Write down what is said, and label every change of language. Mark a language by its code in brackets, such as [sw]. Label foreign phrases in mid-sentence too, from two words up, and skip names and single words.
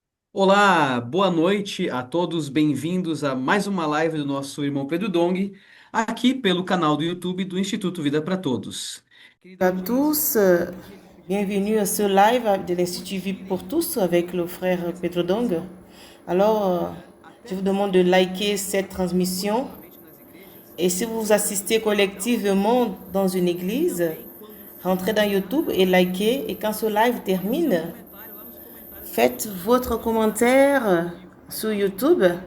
[pt] Olá, boa noite a todos, bem-vindos a mais uma live do nosso irmão Pedro Dong, aqui pelo canal do YouTube do Instituto Vida para Todos. [fr] Bonjour à tous, bienvenue à ce live de l'Institut Vie pour tous avec le frère Pedro Dong. Alors, je vous demande de liker cette transmission et si vous assistez collectivement dans une église, rentrez dans YouTube et likez et quand ce live termine, faites votre commentaire sur YouTube